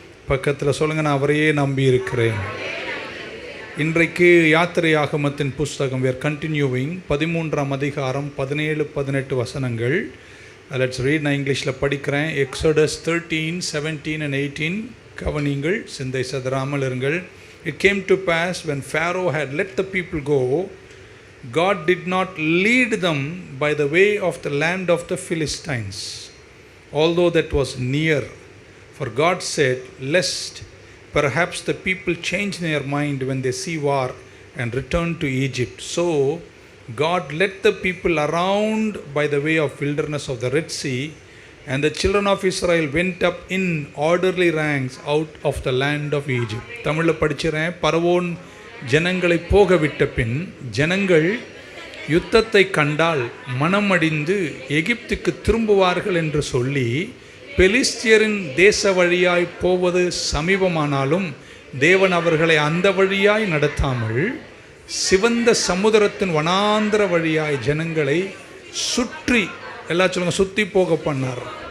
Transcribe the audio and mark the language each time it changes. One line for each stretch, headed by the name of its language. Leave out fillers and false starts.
Tamil: பக்கத்தில் சொல்லுங்கள், நான் அவரையே நம்பி இருக்கிறேன். இன்றைக்கு யாத்திரையாகமத்தின் புஸ்தகம்
English: we are continuing
Tamil: 13ஆம் அதிகாரம் 17-18 வசனங்கள்.
English: Let's read.
Tamil: நான் இங்கிலீஷில் படிக்கிறேன்.
English: Exodus 13, 17 and 18
Tamil: கவனிங்கள், சிந்தை சதறாமல் இருங்கள்.
English: It came to pass when Pharaoh had let the people go, God did not lead them by the way of the land of the Philistines, although that was near. For God said, lest perhaps the people change their mind when they see war and return to Egypt. So God led the people around by the way of wilderness of the Red Sea, and the children of Israel went up in orderly ranks out of the land of Egypt.
Tamil: தமிழில் படிச்சிறேன். பரவோன் ஜனங்களை போக விட்ட பின் ஜனங்கள் யுத்தத்தை கண்டால் மனமடிந்து எகிப்துக்கு திரும்புவார்கள் என்று சொல்லி, பெலிஸ்தியரின் தேச வழியாய் போவது சமீபமானாலும் தேவன் அவர்களை அந்த வழியாய் நடத்தாமல் சிவந்த சமுத்திரத்தின் வனாந்திர வழியாய் ஜனங்களை சுற்றி, எல்லாம் சொல்லுங்க, சுற்றி போக பண்ணார்.